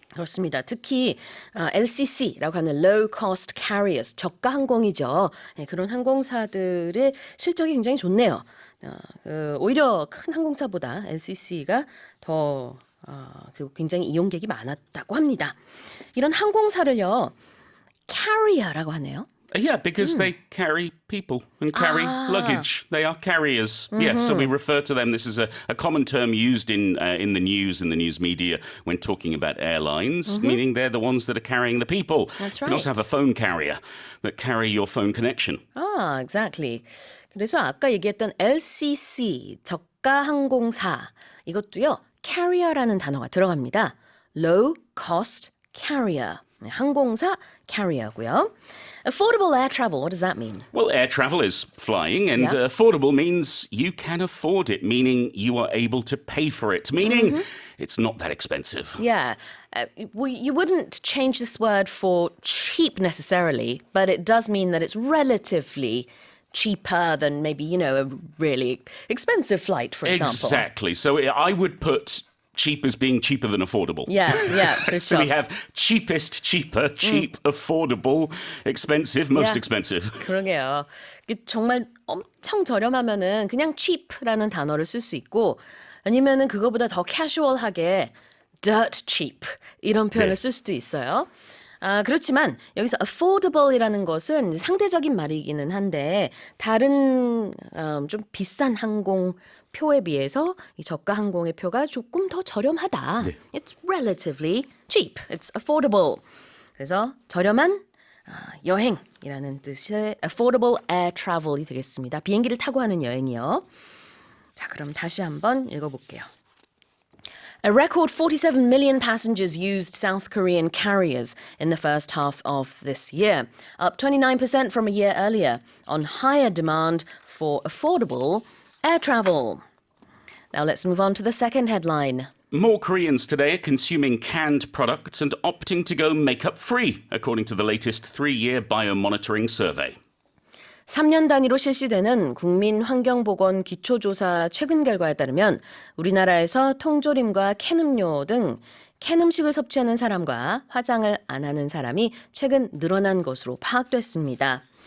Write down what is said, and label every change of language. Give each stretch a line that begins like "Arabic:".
Korean: 그렇습니다. 특히 LCC라고 하는
English: Low Cost Carriers,
Korean: 저가 항공이죠. 네, 그런 항공사들의 실적이 굉장히 좋네요. 오히려 큰 항공사보다 LCC가 더 굉장히 이용객이 많았다고 합니다. 이런 항공사를요, carrier라고 하네요.
English: Yeah, because they carry people and carry luggage. They are carriers. Yes, so we refer to them. This is a common term used in the news and the news media when talking about airlines, meaning they're the ones that are carrying the people. That's You can also right. have a phone carrier that carry your phone connection. Exactly.
Korean: 그래서 아까 얘기했던 LCC, 저가 항공사, 이것도요, carrier라는 단어가 들어갑니다.
English: Low Cost Carrier.
Korean: 항공사 carrier고요.
English: Affordable air travel, what does that mean? Well, air travel is flying, and Yeah. affordable means you can afford it, meaning you are able to pay for it, meaning it's not that expensive. Yeah. You wouldn't change this word for cheap necessarily, but it does mean that it's relatively cheaper than maybe, a really expensive flight, for example. Exactly. So I would put cheap as being cheaper than affordable. Yeah,
Korean: 그렇죠.
English: So we have cheapest, cheaper, cheap, affordable, expensive, most Yeah. expensive.
Korean: 그러게요. 정말 엄청 저렴하면은 그냥 cheap라는 단어를 쓸 수 있고 아니면은 그거보다 더 casual하게 dirt cheap 이런 표현을 쓸 수도 있어요. 그렇지만 여기서 affordable이라는 것은 상대적인 말이기는 한데 다른 좀 비싼 항공 표에 비해서 이 저가 항공의 표가 조금 더 저렴하다. 네.
English: It's relatively cheap. It's affordable.
Korean: 그래서 저렴한 여행이라는 뜻의
English: affordable air travel
Korean: 이 되겠습니다. 비행기를 타고 하는 여행이요. 자, 그럼 다시 한번 읽어볼게요.
English: A record 47 million passengers used South Korean carriers in the first half of this year, up 29% from a year earlier, on higher demand for affordable air travel. Now let's move on to the second headline. More Koreans today are consuming canned products and opting to go makeup free, according to the latest 3-year biomonitoring survey.
Korean: 3년 단위로 실시되는 국민환경보건 기초조사 최근 결과에 따르면 우리나라에서 통조림과 캔 음료 등 캔 음식을 섭취하는 사람과 화장을 안 하는 사람이 최근 늘어난 것으로 파악됐습니다.